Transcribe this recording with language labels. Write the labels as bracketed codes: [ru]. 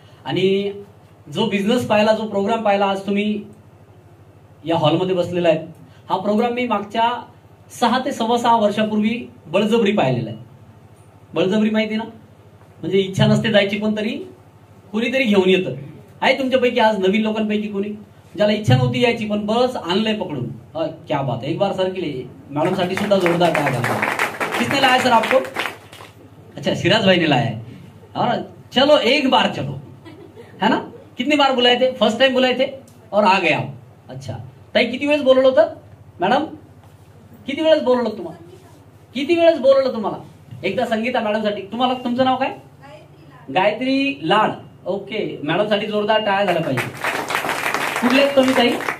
[mr] आणि जो बिझनेस पाहिला, जो प्रोग्राम पाहिला आज तुम्ही या हॉलमध्ये बसलेला आहे, हा प्रोग्राम मी मागच्या 6 ते 6.25 वर्षापूर्वी बळजबरी पाहिलेला आहे. बळजबरी माहिती ना? म्हणजे इच्छा नसते जायची पण तरी कोणीतरी घेऊन येतं. आहे तुमच्यापैकी आज नवीन लोकांपैकी कोणी ज्याला इच्छा नव्हती यायची पण बस आणलंय पकडून? [hi] क्या बात है, एक बार सर के लिए मैडम साठी सुद्धा जोरदार टाळ्या घाला. किसने लाया सर आपको? अच्छा सिराज भाई ने लाया है. और चलो एक बार चलो, है ना? कितनी बार बुलाए थे? फर्स्ट टाइम बुलाए थे और आ गए आप. [mr] अच्छा ताई किती वेळेस बोलवलं होतं? मॅडम किती वेळेस बोलवलं तुम्हाला? किती वेळेस बोलवलं तुम्हाला? एकदा संगीता मॅडम साठी. तुम्हाला तुमचं नाव काय? गायत्री लाड. ओके मॅडम साठी जोरदार टाळ्या झाल्या पाहिजे. कुठले तुम्ही ताई?